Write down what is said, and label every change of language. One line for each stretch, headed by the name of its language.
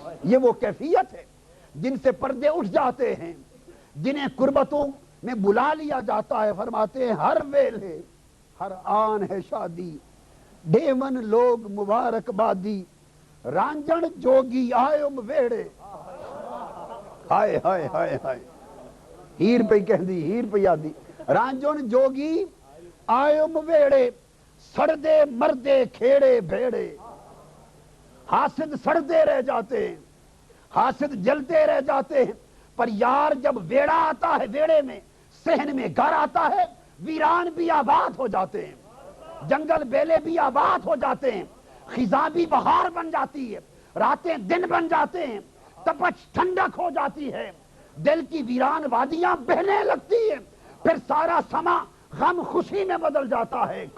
Urdu: یہ وہ کیفیت ہے جن سے پردے اٹھ جاتے ہیں جنہیں قربتوں میں بلا لیا جاتا ہے. فرماتے ہیں
Punjabi: ہر ویلے ہر آن ہے شادی ڈیون لوگ مبارک بادی رانجن جوگی آئم ویڑے. ہائے ہائے ہائے ہائے ہیر پہ کہہ دی ہیر پہ یادی. رانجن جوگی آئم ویڑے سردے مردے کھیڑے بھیڑے.
Urdu: حاسد سڑتے رہ جاتے ہیں حاسد جلتے رہ جاتے ہیں پر یار جب ویڑا آتا ہے ویڑے میں صحن میں گھر آتا ہے ویران بھی آباد ہو جاتے ہیں جنگل بیلے بھی آباد ہو جاتے ہیں خزاں بھی بہار بن جاتی ہے راتیں دن بن جاتے ہیں تپش ٹھنڈک ہو جاتی ہے دل کی ویران وادیاں بہنے لگتی ہیں پھر سارا سما غم خوشی میں بدل جاتا ہے.